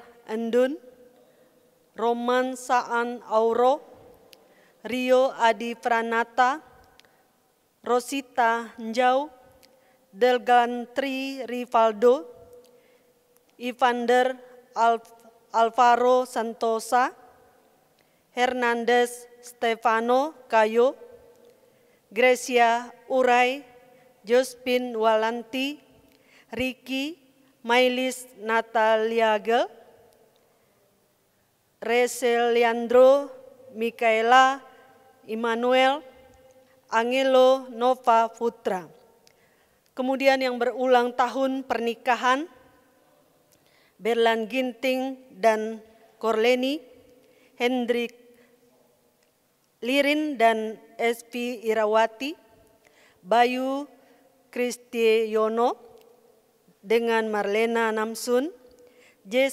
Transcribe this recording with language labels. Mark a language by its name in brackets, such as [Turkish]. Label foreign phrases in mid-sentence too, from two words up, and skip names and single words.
[Indonesian] Endun, Roman Saan Auro, Rio Adi Pranata, Rosita Njau, Delgan Tri Rivaldo, Evander Alvaro Santosa, Hernandez Stefano Kayo, Gracia Urai, Jospin Walanti, Ricky Mailis Nataliagel, Rese Leandro, Mikaela Immanuel, Angelo Nova Putra. Kemudian yang berulang tahun pernikahan, Berlan Ginting dan Korleni, Hendrik Lirin dan SP Irawati, Bayu Kristiono dengan Marlena Namsun, J.